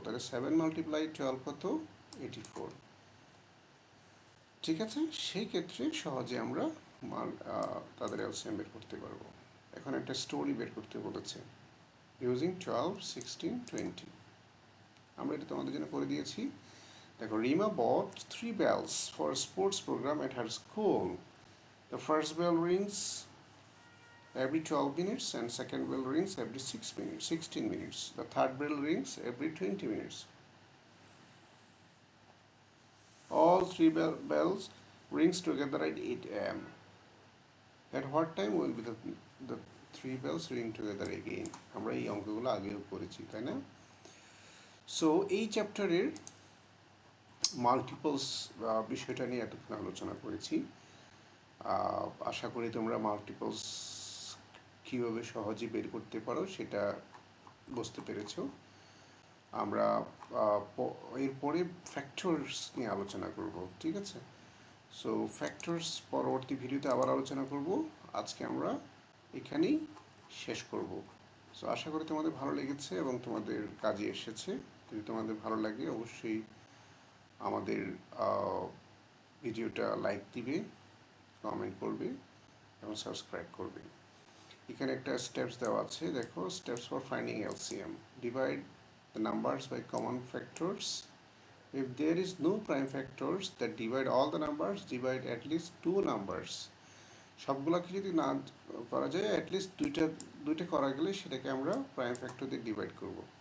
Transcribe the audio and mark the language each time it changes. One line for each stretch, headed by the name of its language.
Bangla: তাহলে 7 মাল্টিপ্লাই 12 কত, 84। ঠিক আছে, সেই ক্ষেত্রে সহজে আমরা তাদের এলসিএম বের করতে পারবো। এখন একটা স্টোরি বের করতে বলেছে, ইউজিং 12, 16, 20। আমরা এটা তোমাদের জন্য করে দিয়েছি। দেখো,
English: Rima bought 3 bells for a sports program at her school. The first bell rings every 12 minutes and second bell rings every 16 minutes. The third bell rings every 20 minutes. All three bells rings together at 8 a.m. At what time will be the three bells ring together again?
Bangla: আমরা এই অঙ্কগুলো আগেও করেছি, তাই না? So এই চ্যাপ্টারের multiples বিষয়টা নিয়ে এতক্ষণ আলোচনা করেছি। আশা করি তোমরা মাল্টিপলস কীভাবে সহজে বের করতে পারো সেটা বুঝতে পেরেছ। আমরা এরপরে ফ্যাক্টরস নিয়ে আলোচনা করব, ঠিক আছে? সো ফ্যাক্টরস পরবর্তী ভিডিওতে আবার আলোচনা করব। আজকে আমরা এখানেই শেষ করব। সো আশা করি তোমাদের ভালো লেগেছে এবং তোমাদের কাজে এসেছে। যদি তোমাদের ভালো লাগে অবশ্যই আমাদের ভিডিওটা লাইক দিবে, কমেন্ট করবে এবং সাবস্ক্রাইব করবে। এখানে একটা স্টেপস দেওয়া আছে, দেখো steps for finding LCM.
English: Divide the numbers by common factors. If there is no prime factors that divide all the numbers, divide at least two numbers.
Bangla: সবগুলোকে যদি না করা যায়, অ্যাটলিস্ট দুইটা করা গেলে সেটাকে আমরা প্রাইম ফ্যাক্টর দিয়ে ডিভাইড করব।